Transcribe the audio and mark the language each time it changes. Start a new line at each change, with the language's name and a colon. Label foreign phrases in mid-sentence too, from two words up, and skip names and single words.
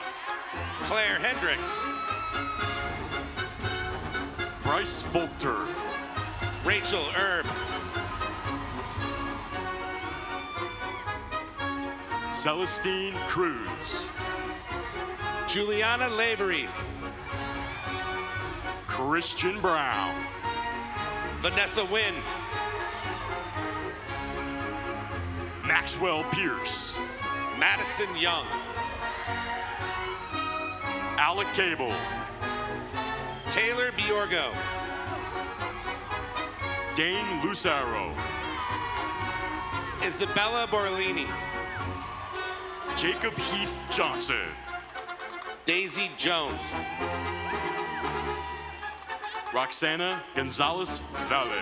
English: Claire Hendricks. Bryce Folter. Rachel Erb. Celestine Cruz. Juliana Lavery. Christian Brown. Vanessa Wynn. Maxwell Pierce. Madison Young. Alec Cable. Taylor Biorgo. Dane Lucero. Isabella Borlini. Jacob Heath Johnson. Daisy Jones. Roxana Gonzalez Valle.